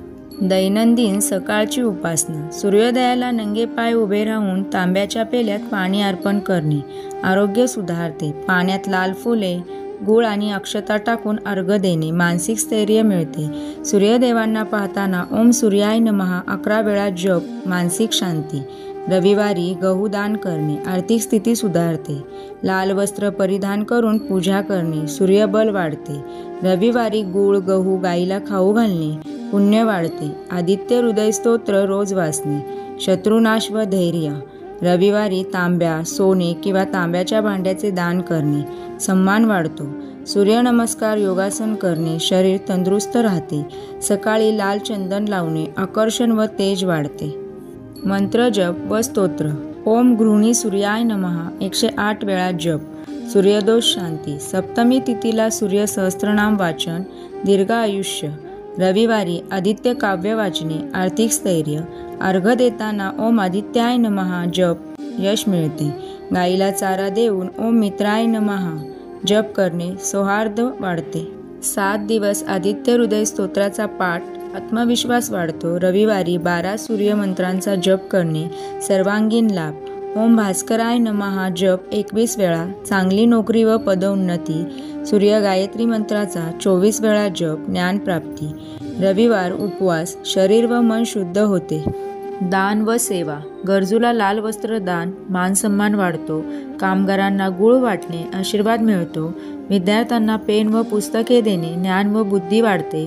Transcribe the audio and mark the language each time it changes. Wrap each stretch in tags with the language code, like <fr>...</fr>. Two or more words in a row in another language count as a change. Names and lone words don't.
<mr>दैनंदिन सकाळची उपासना. सूर्योदयाला नंगे पाय उभे राहून तांब्याच्या पेल्यात पाणी अर्पण करणे आरोग्य सुधारते. पाण्यात लाल फुले, गूळ आणि अक्षता टाकून अर्घ्य देणे मानसिक स्थैर्य मिळते. सूर्यदेवांना पाहताना</mr> <sa>ओम सूर्याय नमः</sa> <mr>11 वेळा जप मानसिक शांती. रविवारी गहू दान करणे आर्थिक स्थिती सुधारते. लाल वस्त्र परिधान करून पूजा करणे सूर्यबल वाढते. रविवारी गूळ, गहू गाईला खाऊ घालणे पुण्य वाढते. आदित्य हृदय स्तोत्र रोज वाचणे शत्रुनाश व धैर्य. रविवारी तांब्या, सोने किंवा तांब्याच्या भांड्याचे दान करणे सन्मान वाढतो. सूर्यनमस्कार, योगासन करणे शरीर तंदुरुस्त राहते. सकाळी लाल चंदन लावणे आकर्षण व तेज वाढते. मंत्र जप व स्तोत्र.</mr> <sa>ओम गृहिणी सूर्याय नमः</sa> <mr>108 वेळा जप. सूर्यदोष शांती. सप्तमी तिथीला सूर्य सहस्त्रनाम वाचन दीर्घ आयुष्य. रविवारी आदित्य काव्य वाचणे आर्थिक स्थैर्य. अर्घ्य देताना</mr> <sa>ओम आदित्याय नमः</sa> <mr>जप यश मिळते. गाईला चारा देऊन</mr> <sa>ओम मित्राय नमः</sa> <mr>जप करणे सौहार्द वाढते. 7 दिवस आदित्य हृदय स्तोत्राचा पाठ आत्मविश्वास वाढतो. रविवारी 12 सूर्यमंत्रांचा जप करणे सर्वांगीण लाभ.</mr> <sa>ओम भास्कराय नमः</sa> <mr>जप 21 वेळा चांगली नोकरी व पदोन्नती. सूर्य गायत्री मंत्राचा 24 वेळा जप ज्ञानप्राप्ती. रविवार उपवास शरीर व मन शुद्ध होते. दान व सेवा. गरजूला लाल वस्त्र दान मानसन्मान वाढतो. कामगारांना गूळ वाटणे आशीर्वाद मिळतो. विद्यार्थ्यांना पेन व पुस्तके देणे ज्ञान व बुद्धी वाढते.</mr>